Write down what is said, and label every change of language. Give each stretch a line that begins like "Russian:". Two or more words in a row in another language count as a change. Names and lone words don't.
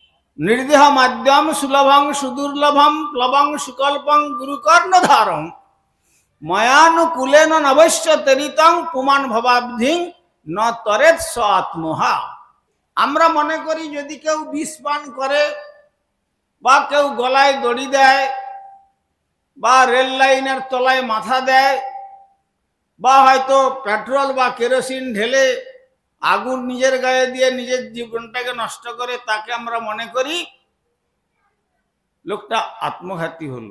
Sanskrit: निर्देह माध्यम सुलभं सुदुर्लभं प्लवं सुकल्पं गुरुकर्णधारं मयानुकूलेन नवश्य तरितं पुमान भवाब्धिं न तरेत स आत्महा।
Bangla: আমরা মনে করি যদি কেউ বিষ পান করে বা কেউ গলায় দড়ি দেয় বা রেল লাইনের তলায় মাথা দেয় বা হয়তো পেট্রোল বা কেরোসিন ঢেলে আগুন নিজের গায়ে দিয়ে নিজের জীবনটাকে নষ্ট করে, তাকে আমরা মনে করি লোকটা আত্মঘাতী হলো।